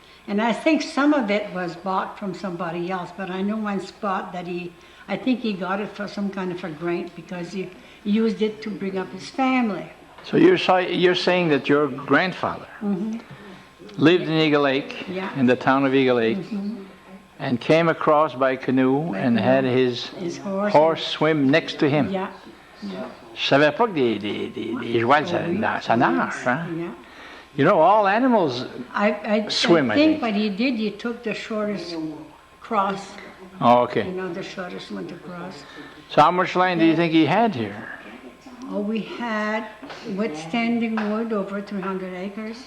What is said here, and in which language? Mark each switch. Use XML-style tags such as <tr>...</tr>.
<en>And I think some of it was bought from somebody else, but I know one spot that I think he got it for some kind of a grant because he used it to bring up his family. So you're saying that your grandfather lived in Eagle Lake, in the town of Eagle Lake, and came across by canoe and had his horse swim next to him. Yeah.</en> <fr>Je savais pas que des jouets, ça nage, hein?</fr> <en>Yeah. You know, all animals swim, I think what he did, he took the shortest cross. Oh, okay. You know, the shortest one to cross. So how much land do you think he had here? Oh, we had withstanding wood over 300 acres.</en>